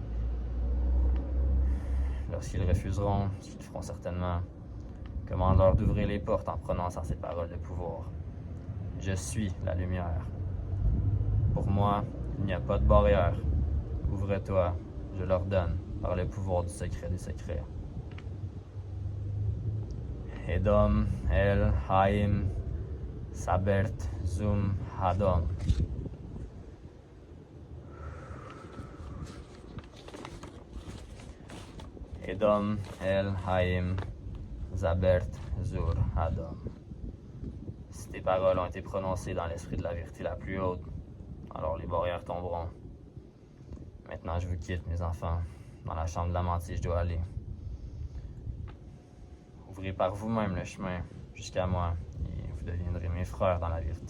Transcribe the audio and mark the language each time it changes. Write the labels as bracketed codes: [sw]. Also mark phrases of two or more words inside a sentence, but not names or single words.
[fr] Lorsqu'ils refuseront, ce qu'ils feront certainement, commande-leur d'ouvrir les portes en prononçant ces paroles de pouvoir. Je suis la lumière. Pour moi, il n'y a pas de barrière. Ouvre-toi je leur donne par le pouvoir du secret des secrets. Edom, El, Haim, Sabert, Zum, Hadom. Edom, El, Haim, Zabert, Zur, Hadom. Si tes paroles ont été prononcées dans l'esprit de la vérité la plus haute, alors les barrières tomberont. Maintenant, je vous quitte, mes enfants. Dans la chambre de la mentie, je dois aller. Ouvrez par vous-même le chemin jusqu'à moi, et vous deviendrez mes frères dans la vérité.